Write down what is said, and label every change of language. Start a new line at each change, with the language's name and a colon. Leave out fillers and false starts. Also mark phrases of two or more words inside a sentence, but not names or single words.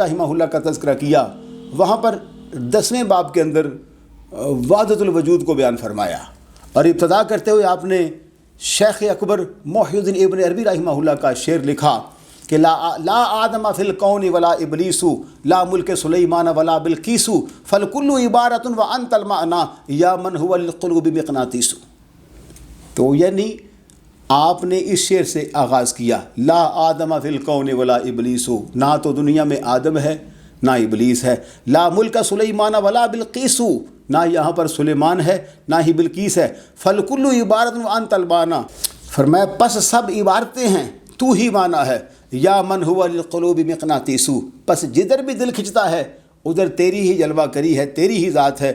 Urdu: رحمہ اللہ کا تذکرہ کیا، وہاں پر 10ویں باب کے اندر وحدت الوجود کو بیان فرمایا، اور ابتدا کرتے ہوئے آپ نے شیخ اکبر محی الدین ابن عربی رحمہ اللہ کا شعر لکھا کہ
Arabic: لا آدم فی الکون ولا ابلیس لا ملک سلیمان ولا بلقیس فالکل عبارۃ وانت المعنی یا من هو للقلوب مقناطیس۔
Urdu: تو یعنی آپ نے اس شعر سے آغاز کیا،
Arabic: لا آدم فی الکون ولا ابلیس،
Urdu: نہ تو دنیا میں آدم ہے نہ ابلیس ہے،
Arabic: لا ملک سلیمان ولا بلقیس،
Urdu: نہ یہاں پر سلیمان ہے نہ ہی بلقیس ہے،
Arabic: فالکل عبارۃ وانت المعنی،
Urdu: فرمایا پس سب عبارتیں ہیں تو ہی معنی ہے،
Arabic: یا من هو للقلوب مقناطیس،
Urdu: پس جدھر بھی دل کھنچتا ہے ادھر تیری ہی جلوہ کری ہے، تیری ہی ذات ہے۔